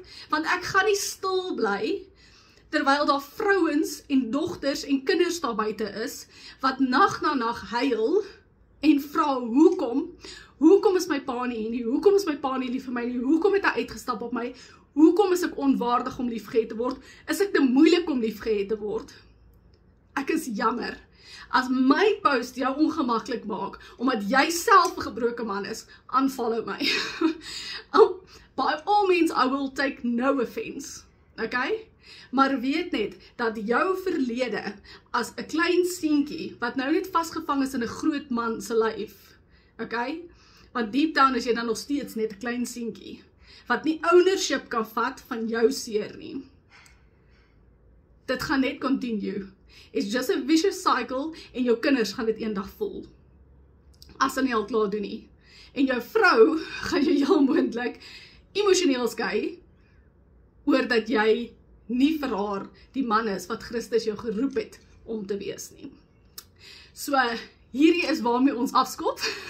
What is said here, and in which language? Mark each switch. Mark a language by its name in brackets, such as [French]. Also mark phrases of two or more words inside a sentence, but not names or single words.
[Afrikaans] Want ek gaan nie stil bly, terwyl daar vrouens en dogters en kinders daar buite is, wat nag na nag huil, en vra, hoekom is my pa nie, hoekom is my pa nie lief vir my nie, hoekom het hy uitgestap op my, hoekom is ek onwaardig om liefgehad te word, is ek te moeilik om liefgehad te word. Ek is jammer. As my post jou ongemaklik maak, omdat jy self 'n gebroke man is, unfollow my. [English] By all means, I will take no offense. Okay? [Afrikaans] Maar weet net, dat jou verlede, as 'n klein seentjie, wat nou net vasgevang is in 'n groot man se lyf, okay? Want deep down is jy dan nog steeds net 'n klein seentjie, wat nie ownership kan vat van jou seer nie. Dit gaan net continue. [English] It's just a vicious cycle, [Afrikaans] en jou kinders gaan dit eendag voel. As hulle nie al klaar doen nie. En jou vrou gaan jou heel moontlik emosioneel skei, oor dat jy nie vir haar die man is wat Christus jou geroep het om te wees nie. So, hierdie is waarmee ons afskot.